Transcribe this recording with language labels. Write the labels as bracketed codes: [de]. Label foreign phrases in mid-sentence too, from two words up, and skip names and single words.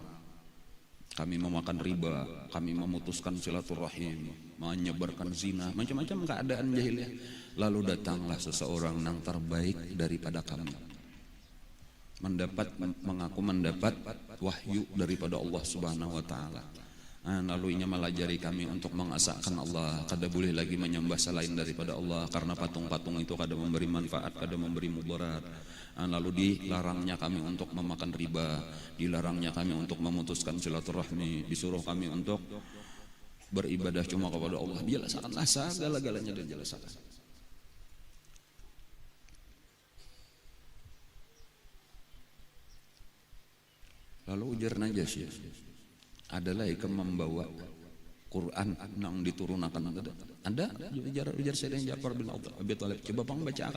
[id] Kami memakan riba, kami memutuskan silaturahim, menyebarkan zina, macam-macam keadaan jahiliyah. Lalu datanglah seseorang yang terbaik daripada kami, mengaku mendapat wahyu daripada Allah [ar] سبحانه وتعالى. [id] Lalu ia melajari kami untuk mengasahkan Allah, kada boleh lagi menyembah selain daripada Allah karena patung-patung itu kada memberi manfaat, kada memberi mudarat. Lalu dilarangnya kami untuk memakan riba, dilarangnya kami untuk memutuskan silaturahmi, disuruh kami untuk beribadah cuma kepada Allah. [bjn] Jelaskanlah segala-galanya dan jelaskan. Lalu ujar Najasyi, adalah ikam membawa Quran yang diturunkan ada ujar Sayyidina Ja'far bin Abi Thalib, coba pang bacakan.